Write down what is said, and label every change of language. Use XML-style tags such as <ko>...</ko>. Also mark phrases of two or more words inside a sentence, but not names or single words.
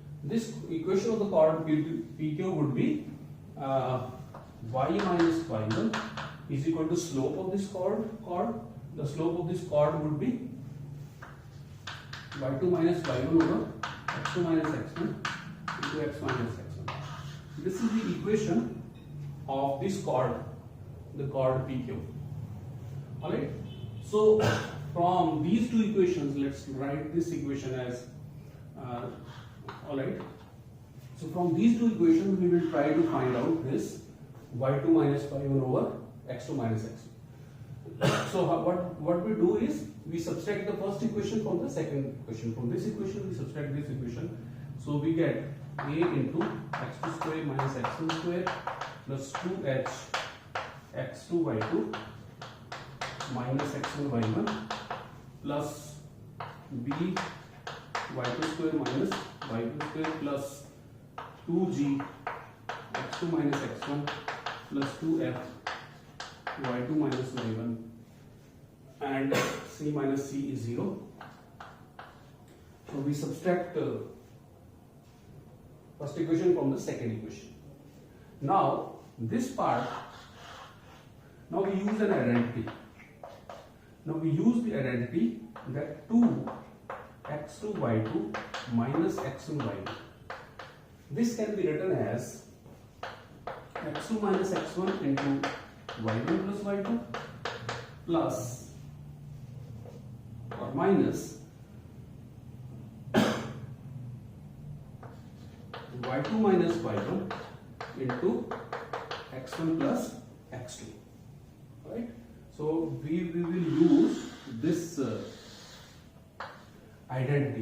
<en>this equation of the chord PQ would be y minus y1 is equal to slope of this chord. The slope of this chord would be y2 minus y1 over x2 minus x1 into x minus x1. This is the equation of this chord, the chord PQ. Alright. So from these two equations, let's write this equation as alright. So from these two equations, we will try to find out this y2 minus y1 over x2 minus x1. So what we do is we subtract the first equation from the second equation. From this equation, we subtract this equation. So we get a into x2 square minus x1 square plus 2h x2 y2 minus x1 y1 plus b y2 square minus y2 square plus 2g x2 minus x1 plus 2f y2 minus y1 and c minus c is 0. So we subtract first equation from the second equation. Now this part, now we use an identity. Now we use the identity that 2 x2 y2 minus x1 y2. This can be written as x2 minus x1 into y1 plus y2 plus or minus y2 minus y1 into x1 plus x2. Right? So we will use this identity.</en>